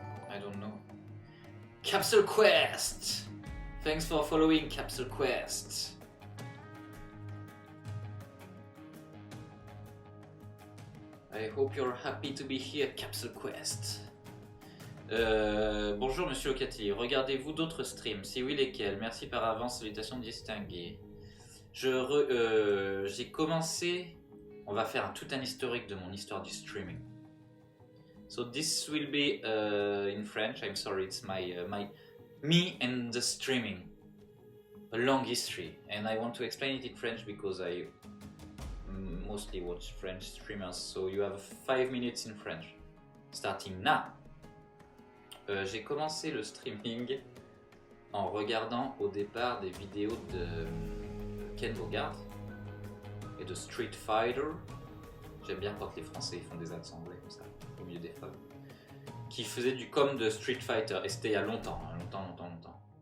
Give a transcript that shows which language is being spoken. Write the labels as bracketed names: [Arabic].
[English] I don't know. Capsule Quest. Thanks for following Capsule Quest. I hope you're happy to be here, Capsule Quest. [French] Bonjour Monsieur Ocati, regardez-vous d'autres streams? Si oui, lesquels? Merci par avance, salutations distinguées. J'ai commencé... On va faire tout un historique de mon histoire du streaming. [English] So this will be in French, I'm sorry, it's me and the streaming. A long history. And I want to explain it in French because I mostly watch French streamers. So you have 5 minutes in French. Starting now. [French] J'ai commencé le streaming en regardant au départ des vidéos de Ken Bogard et de Street Fighter. J'aime bien quand les Français font des accents anglais comme ça, au milieu des femmes. Qui faisaient du com de Street Fighter, et c'était il y a longtemps, longtemps.